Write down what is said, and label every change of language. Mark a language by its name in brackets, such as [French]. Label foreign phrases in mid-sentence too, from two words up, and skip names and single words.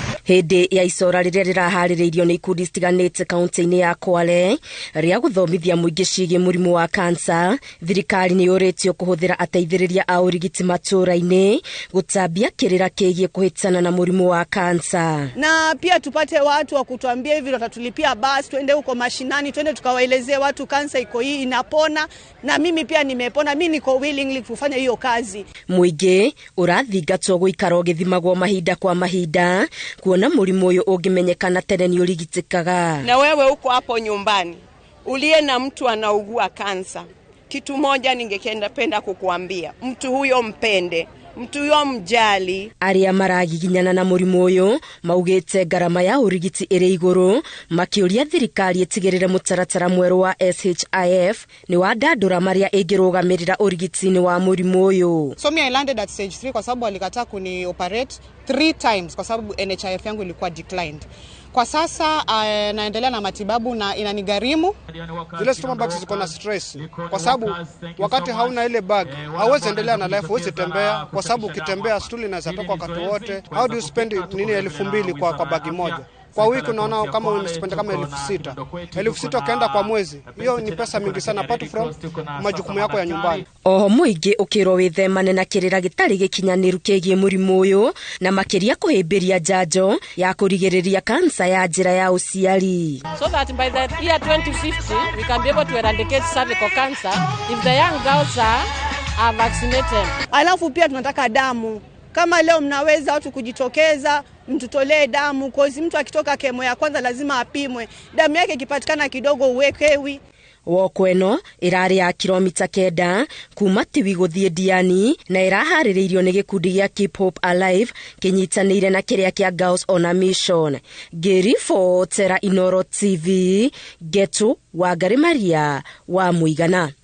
[Kikuyu] Hindi ya icora riria rirahaririirio ni ikundi citiganite kaunti-ini ya Kwale ria guthomithia muingi ciigie murimu wa kansa, thirikari ni yuritio kuhuthira ateithiriria a urigiti matura-ini gutambia kirira kiigie kuhitana na murimu wa kansa, [Swahili] na pia tupate watu wa kutuambia hivi watatulipia basi twende huko mashinani, twende tukawaelezee watu kansa iko hii inapona, na mimi pia nimepona, mimi niko willingly kufanya hiyo kazi. [Kikuyu] Muingi urathingatwo guikara ugithimagwo mahinda kwa mahinda kuona murimu uyu ungimenyekana tene ni urigitikaga. [Swahili] Na wewe uko hapo nyumbani uliye na mtu anaugua kansa, kitu moja ningependa kukuambia, mtu huyo mpende, mtu huyo mjali. [Kikuyu] Aria maragiginyana na murimu uyu maugite garama ya urigiti iri iguru, makiuria thirikari itigirire mutaratara mweru wa SHIF ni wa ndandura maria ingirugamirira urigiti-ini wa murimu uyu. [English] So me I landed at stage 3 [Swahili] kwa sababu alikataa kuni [English] operate 3 times [Swahili] kwa sababu NHIF yangu ilikuwa declined. Kwa sasa naendelea na matibabu na inanigharimu. Zile [English] stomach bags [Swahili] ziko na stress kwa sababu wakati hauna ile bag hauwezi endelea na life, huwezi tembea kwa sababu ukitembea stuli inaweza toka wakati wote. [English] How do you spend 2,000 [Swahili] kwa bagi moja? Kwa wiki unaona kama unaspend kama 6,000. 6,000 kaenda kwa mwezi. Hiyo ni pesa mingi sana [English] apart from [Swahili] majukumu yako ya nyumbani. [Kikuyu] Oho muingi ukiro withemane na kirira gitari gikinyaniru kigie murimu uyu na makiria kuhimbiria njanjo ya kurigiriria kansa ya njira ya uciari. [English] So that by the year 2050 we can be able to eradicate cervical cancer if the young girls are vaccinated. [Swahili] Alafu pia tunataka damu. Kama leo mnaweza watu kujitokeza mtutolee damu, kozi mtu akitoka kemo ya kwanza lazima apimwe. Damu yake ikipatikana kidogo uwekewi. [Kikuyu] Wokweno irari ya kilomita 9 kuma Tiwi guthie Diani na irahaririirio ni gikundi gia Keep Hope Alive kinyitanire na kiria kia Girls on a Mission. Gerifo Tera Inoro TV Getu wa Garimaria wa Muigana.